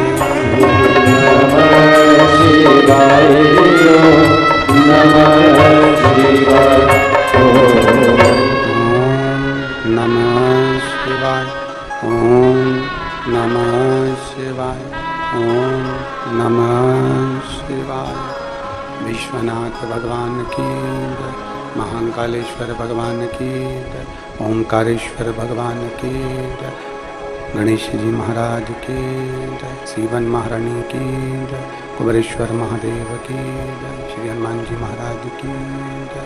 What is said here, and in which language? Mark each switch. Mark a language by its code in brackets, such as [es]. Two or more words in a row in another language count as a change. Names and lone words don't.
[sa] शिवाय नमः शिवाय नमः शिवाय ओम नमः शिवाय ओम नमः शिवाय [hi] विश्वनाथ भगवान की जय, महाकालेश्वर भगवान की जय, ओमकारेश्वर भगवान की जय, गणेश जी महाराज की जय, शिवन महारानी की जय, कुबेरेश्वर महादेव की जय, श्री हनुमान जी महाराज की जय।